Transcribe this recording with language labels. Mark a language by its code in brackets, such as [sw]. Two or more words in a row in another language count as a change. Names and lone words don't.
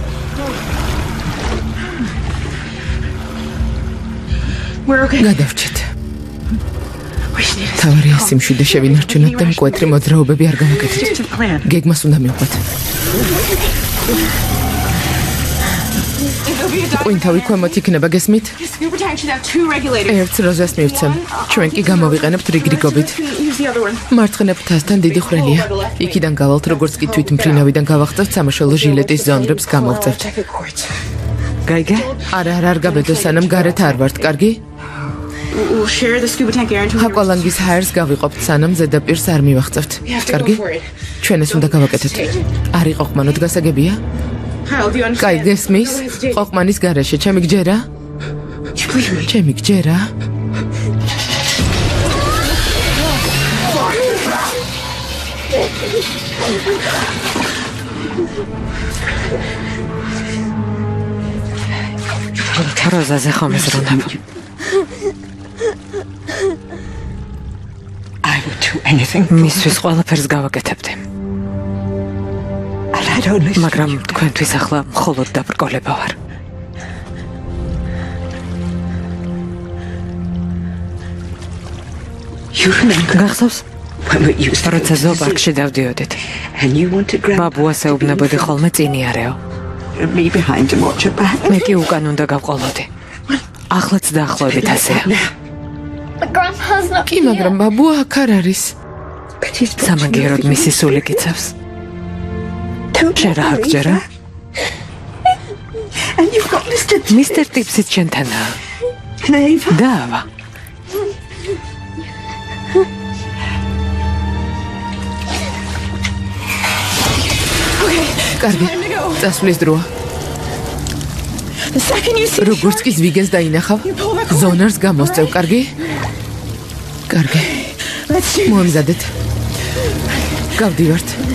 [ka] გადავრჩეთ. თავარია სიმშვიდე შევინარჩუნოთ და მკვეთრი მოძრაობები არ გამოკეთეთ. გეგმას უნდა მივყვეთ. ყვინთავი ქვემოთ იქნება, გესმით? [en] Scuba tank should have 2 regulators. [ka] ერთს როზას მივცემ. ჩვენ კი გამოვიყენებთ რიგრიგობით. [en] Use the other one. [ka] მარცხენა ფრთასთან დიდი ხვრელია. იქიდან გავალთ, როგორც კი თვით მფრინავიდან გავახცევთ, სამაშველო ჟილეტის ზონდრებს გამოვწევთ. [en] Check it გაიგე? [ka] არა, არ გაბედო, სანამ გარეთ არ ვართ, კარგი? [en] We'll share the scuba tank air until we [ka] ჰაკვალანგის ჰაერს გავიყოფთ, სანამ ზედაპირს არ მივახცევთ. [en] have to [ka] კარგი? [en] go for it. [ka] ჩვენ ეს უნდა გავაკეთოთ. არ იყო ხმანოთ გასაგებია? [en] Kyle, do you understand? [ka] კაი, გესმის? [en] No hesitation. [ka] ყოყმანის გარეშე, ჩემი გჯერა? [en] You believe me? [ka] ჩემი გჯერა? როზაზე ხომ ეზრუნებ? [en] I would do anything. [ka] მისთვის ყველაფერს გავაკეთებდი. [en] And I'd only [ka] მაგრამ თქვენთვის ახლა მხოლოდ დაბრკოლება ვარ. [en] you remember [ka] გახსოვს? [en] when we used to go [ka] როცა [en] to the [ka] ზოოპარკში დავდიოდით. [en] and you wanted grandma [ka] ბაბუას ეუბნებოდი ხოლმე წინიარეო. [en] and me behind to watch her back. [ka] მე კი უკან უნდა გავყოლოდი. ახლაც დაახლოებით ასეა. [en] But Grandpa's not [ka] კი, მაგრამ ბაბუა აქ არ არის. [en] But he's [ka] სამაგიეროდ მისი სული გიცავს. შენ რა გჯერა? [en] And you've got Mr. [ka] მისტერ ტიპსიც შენთანაა. [en] and Ava. [ka] დაავა. კარგი, წასვლის დროა. [en] The second you see [ka] როგორც კი ზვიგენს დაინახავ, ზონარს გამოსწევ, კარგი? კარგი, [en] let's do [ka] მოემზადეთ. გავდივართ.